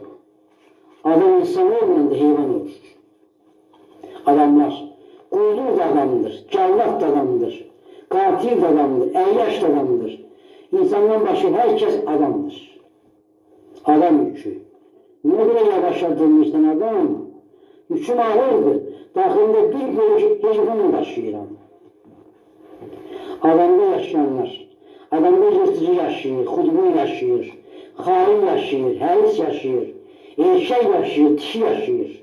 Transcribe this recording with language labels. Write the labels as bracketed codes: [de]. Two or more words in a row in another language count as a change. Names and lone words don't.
[tr] Adam insan olmayan da heyvan olur. Adamlar, kuyruğu da adamdır, callat da adamdır, katil de adamdır, eyyaş da adamdır. İnsandan başka herkes adamdır. Adam yükü. Ne kadar yavaşladığımızdan adam, yüküm ağırdı. [az] Daxilində bir görüş heyvan daşıyıram. Adamda yaşayanlar, adamda yırtıcı yaşayır, xudbu yaşayır, hain yaşayır, həris yaşayır, erkek yaşayır, dişi yaşayır.